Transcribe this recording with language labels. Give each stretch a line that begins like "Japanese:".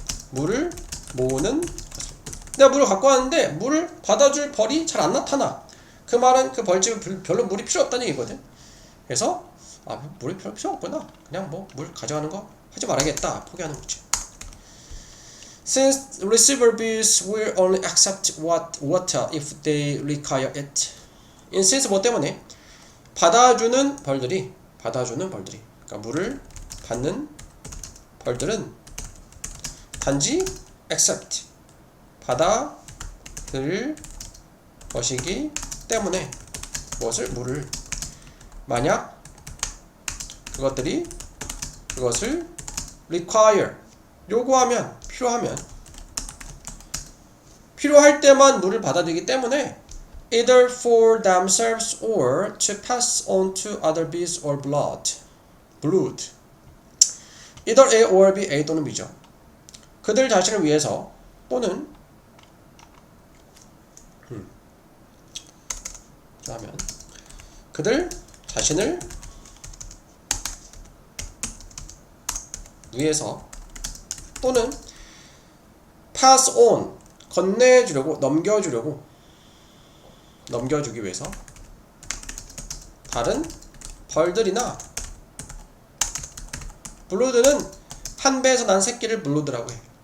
Korean: 물을 모으는, 내가 물을 갖고 왔는데 물을 받아줄 벌이 잘 안 나타나. 그 말은 그 벌집에 별로 물이 필요 없다는 얘기거든. 그래서 물이 별로 필요 없구나. 그냥 뭐 물 가져가는 거 하지 말아야겠다. 포기하는 거지.
English: Since receiver bees will only accept water if they require it. In since
Korean: 뭐 때문에 받아주는 벌들이 그러니까 물을 받는 벌들은 단지 accept 받아들일 것이기 때문에 무엇을? 물을. 만약 그것을 require 요구하면, 필요할 때만 물을 받아들이기 때문에
English: either for themselves or to pass on to other bees or blood.
Korean: either A or B, A 또는 B죠. 그들 자신을 위해서 또는 하면 그들 자신을 위해서 또는 pass on 건네주려고, 넘겨주기 위해서 다른 벌들이나 블루드는 한 배에서 난 새끼를 블루드라고 해.